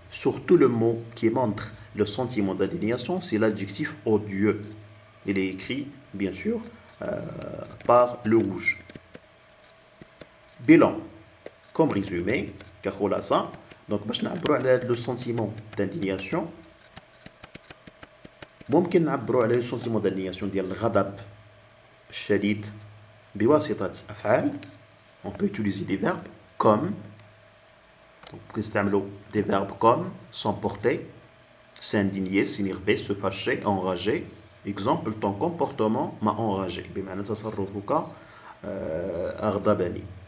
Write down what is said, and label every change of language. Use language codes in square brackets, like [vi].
[fr] Surtout le mot qui montre le sentiment d'indignation, c'est l'adjectif odieux. Il est écrit, bien sûr, par le rouge. Bilan, comme résumé, ça. Donc, [ar] باش نعبروا على [fr] le sentiment d'indignation. [ar] ممكن نعبروا على [fr] le sentiment d'indignation [ar] ديال الغضب الشديد بواسطة أفعال. [fr] On peut utiliser des verbes comme. Donc, [ar] نستعملوا [fr] des verbes comme s'emporter, s'indigner, s'énerver, se fâcher, enrager. Exemple, ton comportement m'a enragé. [ar] بمعنى تصرفك أغضبني.